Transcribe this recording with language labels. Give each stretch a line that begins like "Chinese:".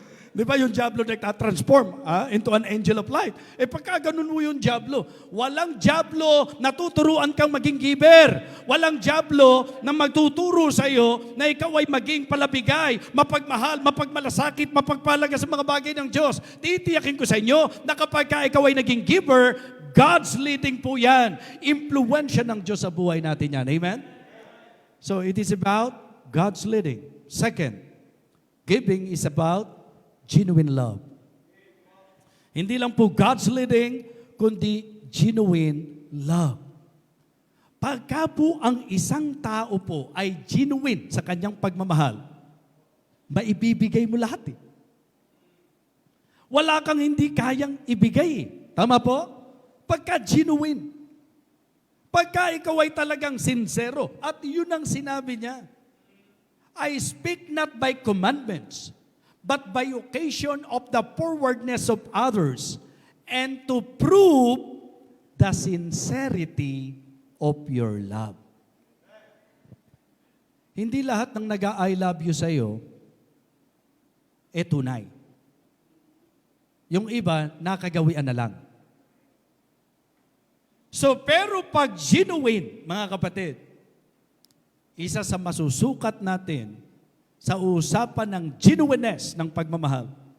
Filipino: Di ba yung diablo nagtatransform
English: into an angel of light?
Filipino: Pagka ganun mo yung diablo, walang diablo na tuturuan kang maging giver. Walang diablo na magtuturo sa iyo na ikaw ay maging palabigay, mapagmahal, mapagmalasakit, mapagpalaga sa mga bagay ng Diyos. Titiyakin ko sa inyo na kapag ikaw ay naging giver,
English: God's leading
Filipino: po yan. Impluwensya ng Diyos sa buhay natin yan. Amen?
English: So it is about God's leading. Second, giving is about genuine love.
Filipino: Hindi lang po
English: God's leading,
Filipino: kundi genuine love. Pagka po ang isang tao po ay genuine sa kanyang pagmamahal, maibibigay mo lahat eh. Wala kang hindi kayang ibigay eh. Tama po? Pagka genuine. Pagka ikaw ay talagang sincero, at yun ang sinabi niya,
English: I speak not by commandments, but by occasion of the forwardness of others, and to prove the sincerity of your love.
Filipino: Hindi lahat ng nag-I love you sa'yo, tunay. Yung iba, nakagawian na lang. So, pero pag genuine, mga kapatid, isa sa masusukat natin sa usapan ng genuineness ng pagmamahal.